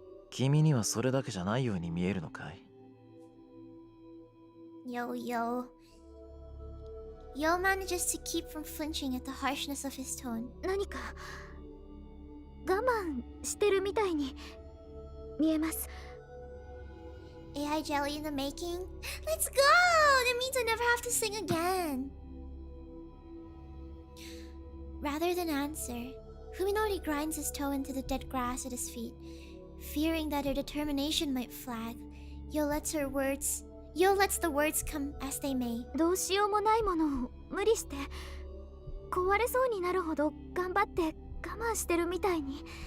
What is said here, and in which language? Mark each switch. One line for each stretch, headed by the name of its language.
Japanese: 君にはそれだけじゃないように見えるのかい?
English: Yo. Yo manages to keep from flinching at the harshness of his tone.
Japanese: 何か我慢してるみたいに見えます。
English: AI Jelly in the making? Let's go! That means I never have to sing again. Rather than answer, Fuminori grinds his toe into the dead grass at his feet. Fearing that her determination might flag, Yo lets the words come as they may.
Japanese: どうしようもないものを無理して壊れそうになるほど頑張って我慢してるみたいに。